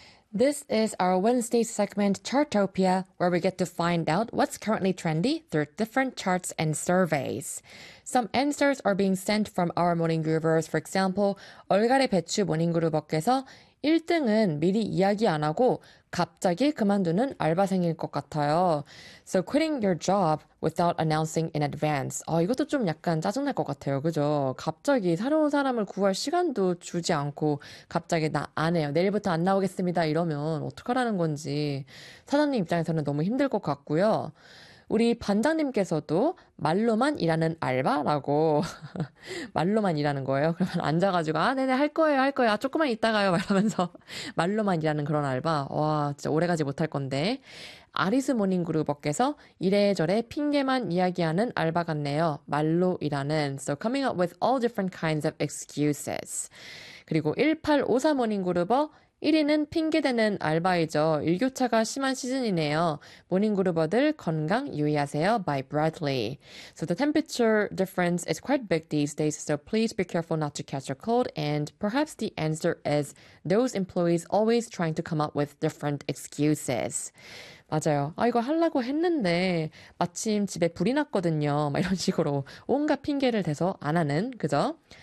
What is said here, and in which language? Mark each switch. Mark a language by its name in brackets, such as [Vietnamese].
[English] This is our Wednesday segment, Chartopia, where we get to find out what's currently trendy through different charts and surveys. Some answers are being sent from our morning groovers. For example, [Korean] 얼갈의 배추 모닝 그룹에서 1등은 미리 이야기 안 하고 갑자기 그만두는 알바생일 것 같아요. [English] So quitting your job without announcing in advance. [Korean] 이것도 좀 약간 짜증날 것 같아요. 그죠? 갑자기 새로운 사람을 구할 시간도 주지 않고 갑자기 나 안 해요. 내일부터 안 나오겠습니다. 이러면 어떡하라는 건지 사장님 입장에서는 너무 힘들 것 같고요. 우리 반장님께서도 말로만 일하는 알바라고 말로만 일하는 거예요. 그러면 앉아가지고 아 네네 할 거예요 할 거예요 아 조금만 있다가요 이러면서 말로만 일하는 그런 알바 와 진짜 오래가지 못할 건데 아리스 모닝그룹께서 이래저래 핑계만 이야기하는 알바 같네요. 말로 일하는 [English] So coming up with all different kinds of excuses. [Korean] 그리고 1853 모닝그룹어 1위는 핑계대는 알바이죠. 일교차가 심한 시즌이네요. 모닝그루버들 건강 유의하세요. [English] By Bradley. So the temperature difference is quite big these days, so please be careful not to catch a cold. And perhaps the answer is those employees always trying to come up with different excuses. [Korean] 맞아요. 아 이거 하려고 했는데 마침 집에 불이 났거든요. 막 이런 식으로 온갖 핑계를 대서 안 하는, 그죠?